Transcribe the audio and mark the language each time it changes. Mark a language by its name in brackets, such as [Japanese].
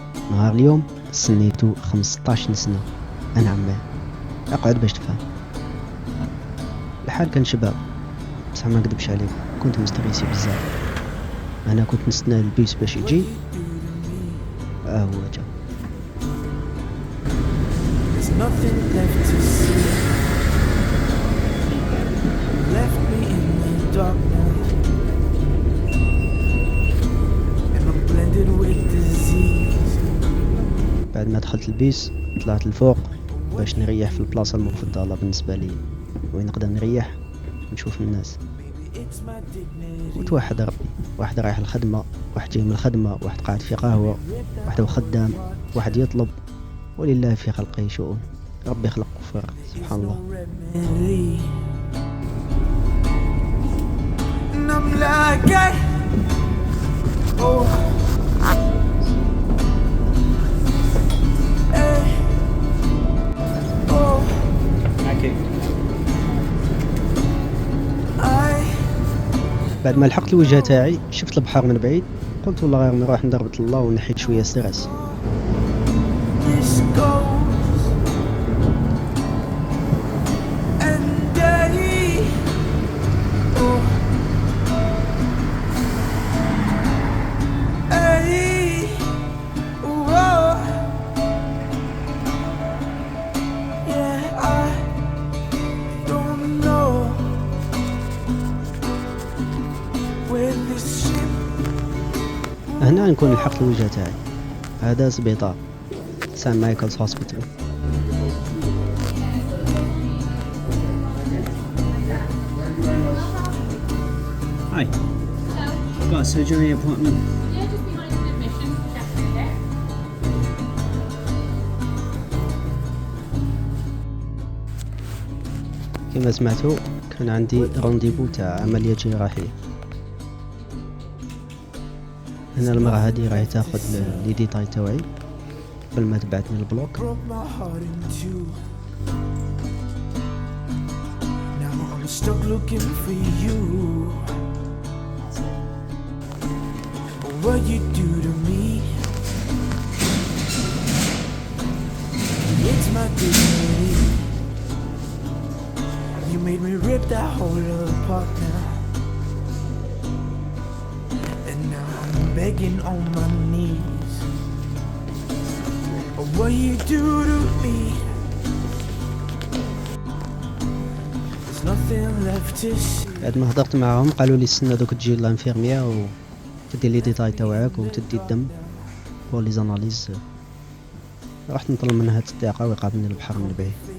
[Arabic] نهار اليوم سنيتو 15 سنه انا عماه. اقعد باش تفهم. الحال كان شباب بصح ما نكذبش عليك كنت مستريسي بزاف. انا كنت نستنى البيس باش يجي هو جا. [English] There's nothing left to see. Left me in the dark now, and I'm blended with disease. [Arabic] بعد ما دخلت البيس طلعت الفوق باش نريح في البلاصه المفضله بالنسبه لي وين نقدر نريح ونشوف الناس. [English] It's my dignity. [Arabic] وتوحد ربي، واحد رايح الخدمه، واحد جاي من الخدمه، واحد قاعد في قهوه، واحد خدام، واحد يطلب، ولله في خلقه شؤون. ربي خلق وفرق سبحان الله. [English] Remedy. And I'm like, oh, hey, oh, I. [Arabic] بعد ما لحقت الوجهه تاعي شفت البحر من بعيد، قلت والله غير نروح نضرب الله ونحيد شويه ستريس. [English] This goes, and oh, hey, whoa, yeah, I don't know where this ship. [Arabic] هنا نكون لحقت الوجهه تاعي. هذا سبيطار سان مايكلز هوسبيتال. [English] Hi. Got a surgery appointment. Yeah, just behind an admission desk there. [Arabic] كما سمعتوا كان عندي رونديفو تاع عملية جراحية. هنا المرأة هذه راهي تاخذ لي ديتاي تاوعي قبل ما تبعثني البلوك. [English] Broke my heart in two. Now I'm stuck looking for you. What you do to me, it's my dignity. You made me rip that whole apart now. And now I'm begging on my knees. What you do to me, there's nothing left to see. [Arabic] بعد ما هضرت معاهم قالوا لي استنى دوك تجي لانفيرميير وتدي لي ديتاي تاوعك وتدي الدم بور لي زاناليز. رحت نطلب منها التدقيقة ويقابلني البحر من بعيد.